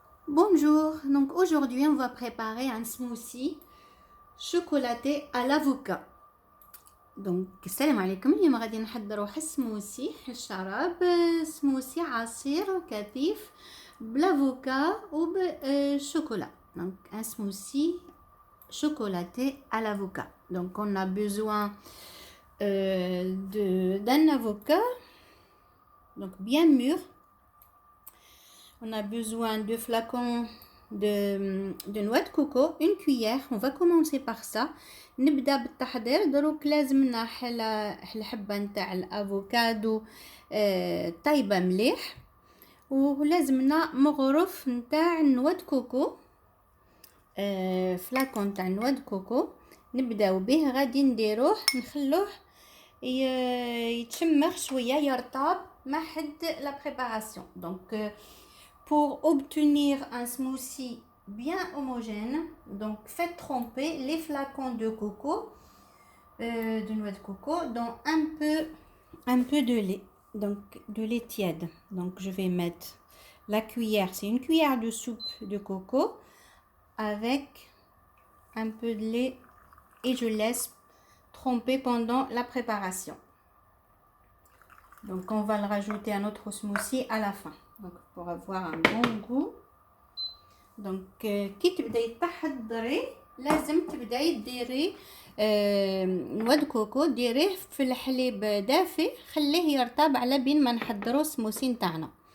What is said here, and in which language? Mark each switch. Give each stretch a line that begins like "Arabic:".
French: Bonjour, donc aujourd'hui on va préparer un smoothie chocolaté à l'avocat.
Arabic: Donc السلام عليكم. اليوم غادي نحضروا سموسي الشراب سموسي عصير كثيف بلافوكا وبالشوكولا.
French: Donc un smoothie chocolaté à l'avocat. Donc on a besoin d'un avocat donc bien mûr. On a besoin de flacons de noix de coco, une cuillère. On va commencer par ça.
Arabic: نبدا بالتحضير. دروك لازمنا الحبه نتاع الافوكادو طايبه مليح، ولازمنا مغرف نتاع نواه كوكو، فلاكون نتاع نواه كوكو نبداو به. غادي نديروه نخلوه يتشمخ شويه يرطب مع حد لا بريباراسيون.
French: دونك pour obtenir un smoothie bien homogène, donc faites tremper les flacons de coco, de noix de coco, dans un peu de lait, donc de lait tiède. Donc je vais mettre la cuillère, c'est une cuillère de soupe de coco avec un peu de lait et je laisse tremper pendant la préparation. Donc on va le rajouter à notre smoothie à la fin. Donc pour avoir un bon goût.
Arabic: Donc كي تبداي تحضري لازم تبداي ديري نواه كوكو ديريه في الحليب دافي، خليه يرطب على بين ما نحضروا السموسي نتاعنا.